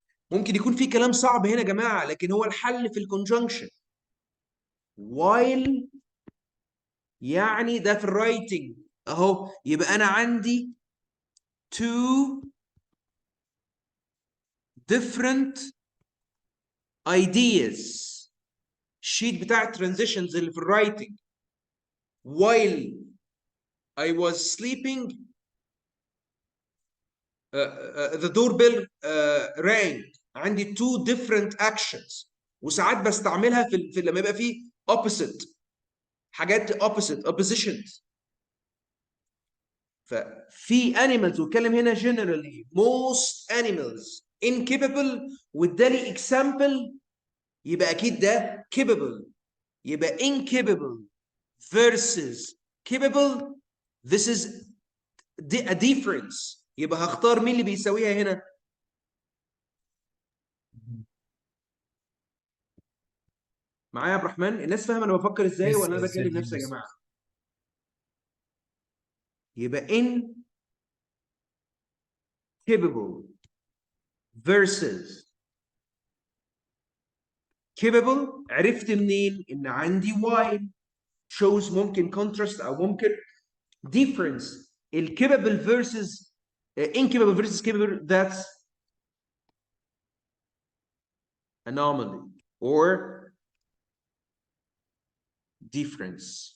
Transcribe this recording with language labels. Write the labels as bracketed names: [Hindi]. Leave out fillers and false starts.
[Arabic] ممكن يكون في كلام صعب هنا يا جماعة، لكن هو الحل في الكونجنكشن. while يعني ده في الرايتنج اهو. يبقى انا عندي [English] two different ideas. [Arabic] الشيت بتاع الترانزيشنز اللي في الرايتنج. [English] while I was sleeping the doorbell rang. [Arabic] عندي [English] two different actions، [Arabic] وساعات بستعملها في لما يبقى فيه opposite حاجات، oppositions. ففي animals، واتكلم هنا generally most animals incapable، وادالي example، يبقى اكيد ده capable. يبقى [English] incapable versus capable. This is a difference. [Arabic] يبقى هختار مين اللي بيساويها هنا؟ معايا يا عبد الرحمن؟ الناس فاهمه انا بفكر ازاي [English] Yes, [Arabic] بكلم نفسي يا [English] yes. [Arabic] جماعه؟ يبقى [English] incapable versus capable. [Arabic] عرفت منين؟ ان عندي [English] while shows [Arabic] ممكن contrast او ممكن difference. [English] الكابابل versus incapable versus capable، that's anomaly or difference.